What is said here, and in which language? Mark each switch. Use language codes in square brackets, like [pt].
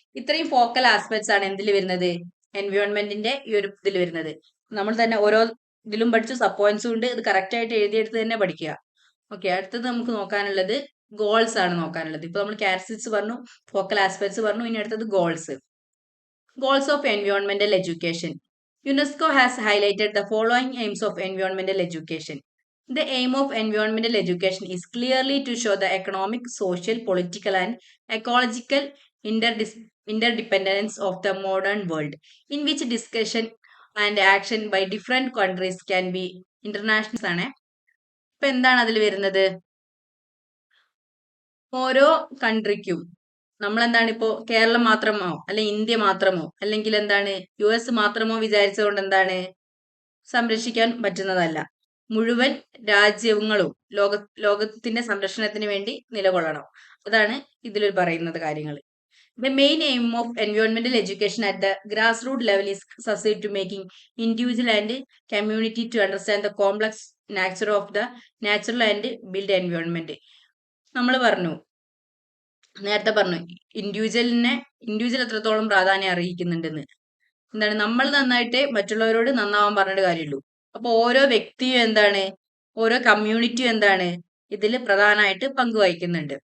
[ml] ഇത്രയും focal aspects ആണ് എന്തിൽ വരുന്നത്, എൻവയോൺമെന്റിന്റെ ഈ ഒരു ഇതിൽ വരുന്നത്. നമ്മൾ തന്നെ ഓരോ ഇതിലും പഠിച്ചു, സബ് പോയിന്റ്സും ഉണ്ട്, ഇത് കറക്റ്റ് ആയിട്ട് എഴുതിയെടുത്ത് തന്നെ പഠിക്കുക. ഓക്കെ, അടുത്തത് നമുക്ക് നോക്കാനുള്ളത് ഗോൾസ് ആണ് നോക്കാനുള്ളത്. ഇപ്പൊ നമ്മൾ ക്യാരക്ടറിസ്റ്റിക്സ് പറഞ്ഞു, ഫോക്കൽ ആസ്പെക്ട്സ് പറഞ്ഞു, ഇനി അടുത്തത് goals. [en] Goals of environmental education. UNESCO has highlighted the following aims of environmental education. The aim of environmental education is clearly to show the economic, social, political, and ecological interdependence of the modern world, in which discussion and action by different countries can be international [ml] ആണ്. ഇപ്പൊ എന്താണ് അതിൽ വരുന്നത്? ഓരോ കൺട്രിക്കും നമ്മൾ എന്താണ് ഇപ്പോ കേരളം മാത്രമോ അല്ലെ ഇന്ത്യ മാത്രമോ അല്ലെങ്കിൽ എന്താണ് US മാത്രമോ വിചാരിച്ചുകൊണ്ട് എന്താണ് സംരക്ഷിക്കാൻ പറ്റുന്നതല്ല. മുഴുവൻ രാജ്യങ്ങളും ലോകത്തിന്റെ സംരക്ഷണത്തിന് വേണ്ടി നിലകൊള്ളണം. അതാണ് ഇതിൽ പറയുന്നത് കാര്യങ്ങൾ. [en] The main aim of environmental education at the grassroots level is succeed to making individual and community to understand the complex nature of the natural and built environment. [ml] നമ്മൾ പറഞ്ഞു, നേരത്തെ പറഞ്ഞു ഇൻഡിവിജ്വൽ എത്രത്തോളം പ്രാധാന്യം അറിയിക്കുന്നുണ്ടെന്ന്. എന്താണ് നമ്മൾ നന്നായിട്ട് മറ്റുള്ളവരോട് നന്നാവാൻ പറഞ്ഞിട്ട് കാര്യമുള്ളൂ. അപ്പൊ ഓരോ വ്യക്തിയും എന്താണ്, ഓരോ കമ്മ്യൂണിറ്റിയും എന്താണ് ഇതിൽ പ്രധാനമായിട്ട് പങ്കുവഹിക്കുന്നുണ്ട്.